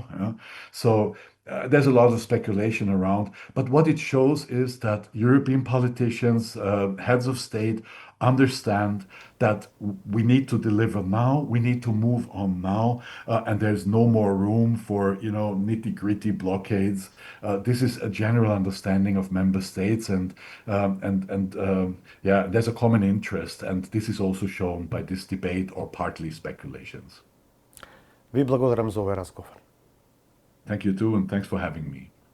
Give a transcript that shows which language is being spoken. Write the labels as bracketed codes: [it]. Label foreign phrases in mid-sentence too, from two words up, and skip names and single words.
[en] So there's a lot of speculation around, but what it shows is that European politicians, heads of state, understand that we need to deliver now, we need to move on now, and there's no more room for nitty-gritty blockades. This is a general understanding of member states, and there's a common interest, and this is also shown by this debate or partly speculations. [mk] Ви благодарам за овој разговор. [en] Thank you too, and thanks for having me.